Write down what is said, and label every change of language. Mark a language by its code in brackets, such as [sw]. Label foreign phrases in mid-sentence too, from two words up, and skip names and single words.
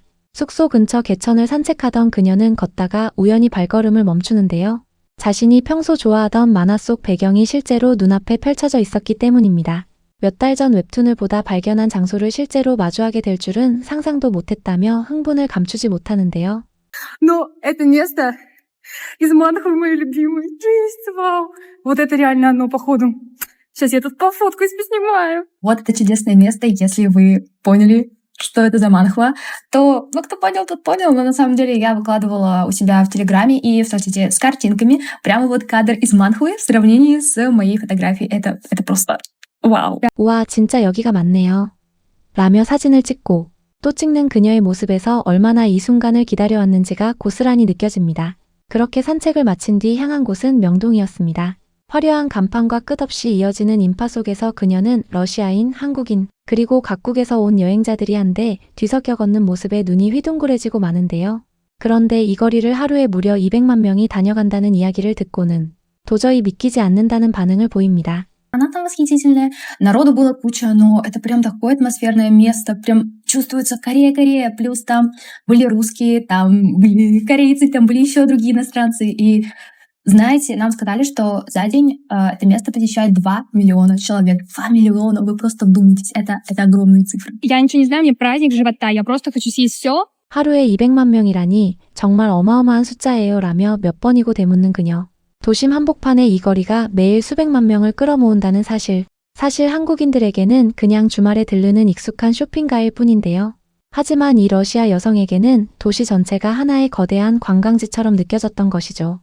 [ko] 숙소 근처 개천을 산책하던 그녀는 걷다가 우연히 발걸음을 멈추는데요. 자신이 평소 좋아하던 만화 속 배경이 실제로 눈앞에 펼쳐져 있었기 때문입니다. 몇 달 전 웹툰을 보다 발견한 장소를 실제로 마주하게 될 줄은 상상도 못했다며 흥분을 감추지 못하는데요. [ru] Но это место из Манхова мое любимое. Жесть, вау. Вот это реально оно, походу. Сейчас я тут пофоткаюсь, поснимаю. Вот это чудесное место, если вы поняли, что это за манхва, то, кто понял, тот понял, но на самом деле я выкладывала у себя в Телеграме и в соцсети с картинками прямо вот кадр из манхвы в сравнении с моей фотографией. Это просто вау. [ko] 우와, 진짜 여기가 맞네요. 라며 사진을 찍고 또 찍는 그녀의 모습에서 얼마나 이 순간을 기다려왔는지가 고스란히 느껴집니다. 그렇게 산책을 마친 뒤 향한 곳은 명동이었습니다. 화려한 간판과 끝없이 이어지는 인파 속에서 그녀는 러시아인, 한국인, 그리고 각국에서 온 여행자들이 한데 뒤섞여 걷는 모습에 눈이 휘둥그레지고 마는데요. 그런데 이 거리를 하루에 무려 200만 명이 다녀간다는 이야기를 듣고는 도저히 믿기지 않는다는 반응을 보입니다. [ru] Она там восхитительная, народу было куча, но это прям такое атмосферное место, прям чувствуется Корея, плюс там были русские, там были корейцы, там были еще другие иностранцы, и знаете, нам сказали, что за день это место посещает 2 миллиона человек. 2 миллиона, вы просто вдумайтесь, это огромные цифры. Я ничего не знаю, мне праздник живота, я просто хочу съесть все. [ko] 하루에 200만 명이라니 정말 어마어마한 숫자예요 라며 몇 번이고 되묻는 그녀. 도심 한복판의 이 거리가 매일 수백만 명을 끌어모은다는 사실 한국인들에게는 그냥 주말에 들르는 익숙한 쇼핑가일 뿐인데요. 하지만 이 러시아 여성에게는 도시 전체가 하나의 거대한 관광지처럼 느껴졌던 것이죠.